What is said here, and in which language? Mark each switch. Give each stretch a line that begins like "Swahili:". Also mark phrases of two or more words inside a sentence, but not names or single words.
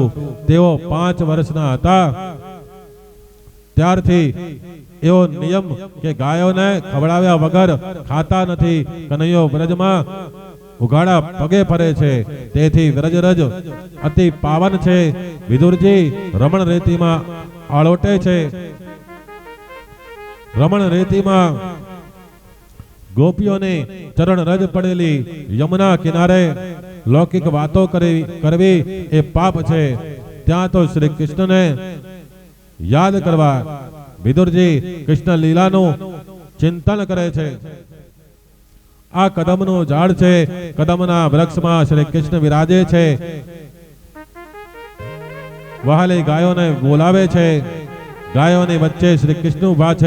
Gujarati: તેઓ 5 વર્ષના હતા ત્યારથી એવો નિયમ કે ગાયોને ખવડાવ્યા વગર ખાતા નથી। કન્હૈયો બ્રજમાં ઉગાડા પગે ફરે છે, તેથી વ્રજરજ અતિ પાવન છે। વિદુરજી રમણ રેતીમાં આળોટે છે। રમણ રેતીમાં ગોપીઓને ચરણ રજ પડેલી યમુના કિનારે લૌકિક વાતો કરવી એ પાપ છે। ત્યાં તો શ્રી કૃષ્ણ ને યાદ કરવા વિદુરજી કૃષ્ણ લીલાનું ચિંતન કરે છે। આ કદમનું ઝાડ છે, કદમના વૃક્ષમાં શ્રી કૃષ્ણ વિરાજે છે। વહાલી ગાયોને બોલાવે છે, ગાયોની વચ્ચે શ્રી કૃષ્ણ ઉભા છે।